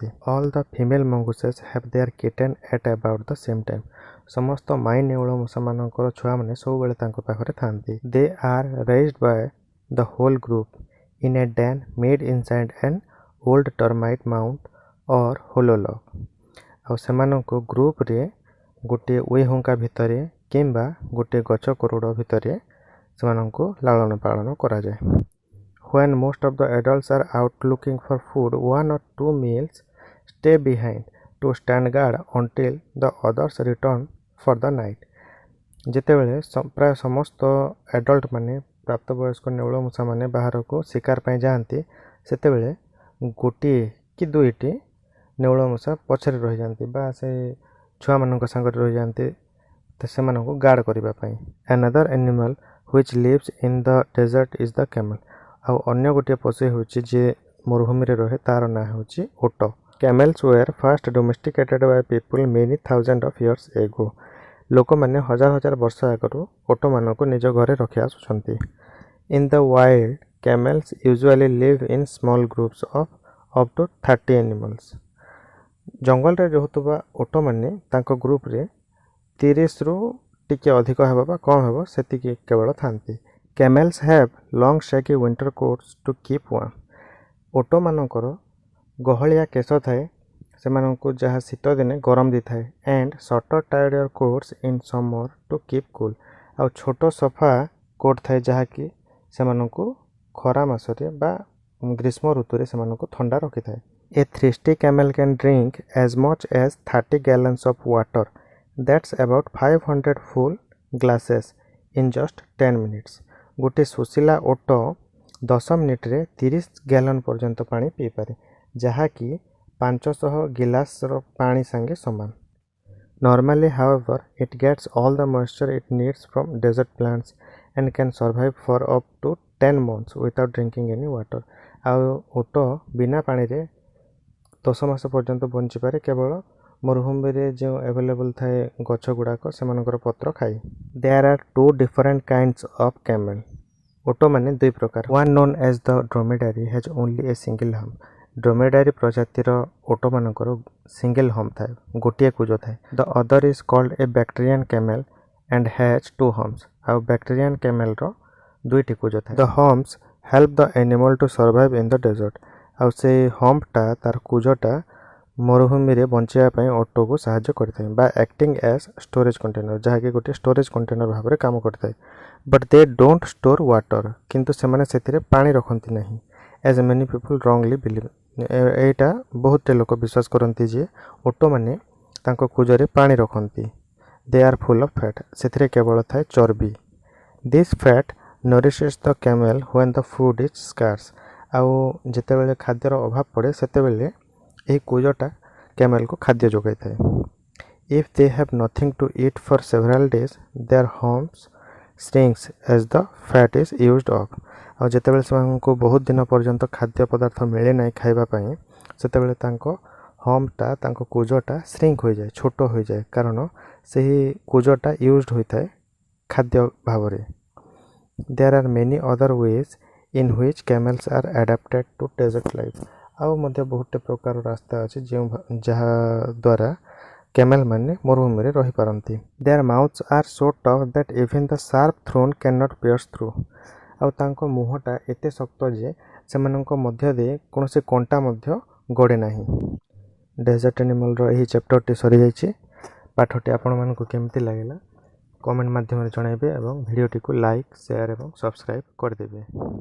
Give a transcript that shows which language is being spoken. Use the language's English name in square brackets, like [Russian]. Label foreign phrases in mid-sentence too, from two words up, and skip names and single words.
[English] All the female mongooses have their kitten at about the same time. [Odia] ସମସ୍ତ ମାଈ ନେଉଳ ମୂଷା ମାନଙ୍କର ଛୁଆ ମାନେ ସବୁ ବେଳେ ତାଙ୍କ ପାଖରେ ଥାନ୍ତି. [English] They are raised by the whole group in a den made inside an old termite mound or hollow log. [Odia] ଆ ସେମାନଙ୍କ ଗ୍ରୁପ ରେ ଗୋଟେ ଉଇହୁଙ୍କା ଭିତରେ କିମ୍ବା ଗୋଟେ ଗଛ କୋରଡ଼ ଭିତରେ ସେମାନଙ୍କ ଲାଳନ ପାଳନ କରା ଯାଏ. [English] When most of the adults are out looking for food, 1 or 2 males stay behind to stand guard until the others return for the night. [Odia] ଯେତେବେଳେ ପ୍ରାୟ ସମସ୍ତ ଆଡଲ୍ଟ ମାନେ ପ୍ରାପ୍ତବୟସ୍କ ନେଉଳ ମୂଷା ମାନେ ବାହାରକୁ ଶିକାର ପାଇଁ ଯାଆନ୍ତି ସେତେବେଳେ ଗୋଟିଏ କି ଦୁଇଟି ନେଉଳ ମୂଷା ପଛରେ ରହିଯାଆନ୍ତି ବା ସେ ଛୁଆମାନଙ୍କ ସାଙ୍ଗରେ ରହିଯାଆନ୍ତି ସେମାନଙ୍କୁ ଗାର୍ଡ଼ କରିବା ପାଇଁ। [English] Another animal which lives in the desert is the camel। [Odia] ଆଉ ଅନ୍ୟ ଗୋଟିଏ ପଶୁ ହେଉଛି ଯିଏ ମରୁଭୂମିରେ ରହେ ତାର ନାଁ ହେଉଛି ଓଟ। [English] Camels were first domesticated by people many thousands of years ago। [Odia] ଲୋକମାନେ ହଜାର ହଜାର ବର୍ଷ ଆଗରୁ ଓଟମାନଙ୍କୁ ନିଜ ଘରେ ରଖି ଆସୁଛନ୍ତି। [English] In the wild, camels usually live in small groups of up to 30 animals। [Odia] ଜଙ୍ଗଲରେ ରହୁଥିବା ଓଟମାନେ ତାଙ୍କ ଗ୍ରୁପରେ 30ରୁ ଟିକେ ଅଧିକ ହେବ ବା କମ୍ ହେବ ସେତିକି କେବଳ ଥାନ୍ତି। [English] Camels have long shaggy winter coats to keep warm। [Odia] ଓଟମାନଙ୍କର ଗହଳିଆ କେଶ ଥାଏ ସେମାନଙ୍କୁ ଯାହା ଶୀତ ଦିନେ ଗରମ ଦେଇଥାଏ। [English] And shorter tighter coats in summer to keep cool। [Odia] ଆଉ ଛୋଟ ସଫା କୋଟ୍ ଥାଏ ଯାହାକି ସେମାନଙ୍କୁ ଖରା ମାସରେ ବା ଗ୍ରୀଷ୍ମ ଋତୁରେ ସେମାନଙ୍କୁ ଥଣ୍ଡା ରଖିଥାଏ। [English] A thirsty camel can drink as much as 30 gallons of water। That's about 500 full glasses in just 10 minutes। [Odia] ଗୋଟେ ଶୋଷିଲା ଓଟ 10 ମିନିଟରେ 30 ଗ୍ୟାଲନ୍ ପର୍ଯ୍ୟନ୍ତ ପାଣି ପିଇପାରେ ଯାହାକି 500 ଗିଲାସର ପାଣି ସାଙ୍ଗେ ସମାନ। [English] Normally, however, it gets all the moisture it needs from desert plants and can survive for up to 10 months without drinking any water। [Odia] ଆଉ ଓଟ ବିନା ପାଣିରେ 10 ମାସ ପର୍ଯ୍ୟନ୍ତ ବଞ୍ଚିପାରେ କେବଳ ମରୁଭୂମିରେ ଯେଉଁ ଆଭେଲେବଲ୍ ଥାଏ ଗଛ ଗୁଡ଼ାକ ସେମାନଙ୍କର ପତ୍ର ଖାଇ। [English] There are two different kinds of camel। [Odia] ଓଟମାନେ ଦୁଇ ପ୍ରକାର। [English] One known as the dromedary has only a single hump। [Odia] ଡ୍ରୋମେଡାରୀ ପ୍ରଜାତିର ଓଟମାନଙ୍କର [English] single hump [Odia] ଥାଏ ଗୋଟିଏ କୁଜ ଥାଏ। [English] The other is called a Bactrian camel and has two humps। [Odia] ଆଉ [English] Bactrian camel [Odia] ଦୁଇଟି କୁଜ ଥାଏ। [English] The humps help the animal to survive in the desert। [Odia] ଆଉ ସେଇ ହମ୍ପଟା ତାର କୁଜଟା ମରୁଭୂମିରେ ବଞ୍ଚିବା ପାଇଁ ଓଟକୁ ସାହାଯ୍ୟ କରିଥାଏ ବା [English] acting as storage container [Odia] ଯାହାକି ଗୋଟିଏ [English] storage container [Odia] ଭାବରେ କାମ କରିଥାଏ। [English] But they don't store water। [Odia] କିନ୍ତୁ ସେମାନେ ସେଥିରେ ପାଣି ରଖନ୍ତି ନାହିଁ। [English] As many people wrongly believe। [Odia] ଏଇଟା ବହୁତ ଲୋକ ବିଶ୍ୱାସ କରନ୍ତି ଯେ ଓଟମାନେ ତାଙ୍କ କୁଜରେ ପାଣି ରଖନ୍ତି। [English] They are full of fat। [Odia] ସେଥିରେ କେବଳ ଥାଏ ଚର୍ବି। [English] This fat nourishes the camel when the food is scarce। [Odia] ଆଉ ଯେତେବେଳେ ଖାଦ୍ୟର ଅଭାବ ପଡ଼େ ସେତେବେଳେ ଏହି କୁଜଟା କ୍ୟାମେଲକୁ ଖାଦ୍ୟ ଯୋଗାଇଥାଏ। [English] If they have nothing to eat for several days, their humps shrinks as the fat is used up। [Odia] ଆଉ ଯେତେବେଳେ ସେମାନଙ୍କୁ ବହୁତ ଦିନ ପର୍ଯ୍ୟନ୍ତ ଖାଦ୍ୟ ପଦାର୍ଥ ମିଳେ ନାହିଁ ଖାଇବା ପାଇଁ ସେତେବେଳେ ତାଙ୍କ ହମ୍ପଟା ତାଙ୍କ କୁଜଟା ଶ୍ରିଙ୍କ ହୋଇଯାଏ ଛୋଟ ହୋଇଯାଏ କାରଣ ସେହି କୁଜଟା ୟୁଜ୍ଡ ହୋଇଥାଏ ଖାଦ୍ୟ ଭାବରେ। [English] There are many other ways in which camels are adapted to desert life। [Odia] ଆଉ ମଧ୍ୟ ବହୁତ ପ୍ରକାର ରାସ୍ତା ଅଛି ଯାହା ଦ୍ୱାରା କ୍ୟାମେଲ ମାନେ ମରୁଭୂମିରେ ରହିପାରନ୍ତି। [English] Their mouths are so tough that even the sharp thorn cannot pierce through। [Odia] ଆଉ ତାଙ୍କ ମୁହଁଟା ଏତେ ଶକ୍ତ ଯେ ସେମାନଙ୍କ ମଧ୍ୟ ଦେଇ କୌଣସି କଣ୍ଟା ମଧ୍ୟ ଗଡ଼େ ନାହିଁ। [English] desert animal [Odia] ଏହି ଚାପ୍ଟରଟି ସରିଯାଇଛି। ପାଠଟି ଆପଣମାନଙ୍କୁ କେମିତି ଲାଗିଲା କମେଣ୍ଟ ମାଧ୍ୟମରେ ଜଣାଇବେ ଏବଂ ଭିଡ଼ିଓଟିକୁ [English] like share [Odia] ଏବଂ ସବସ୍କ୍ରାଇବ୍ କରିଦେବେ।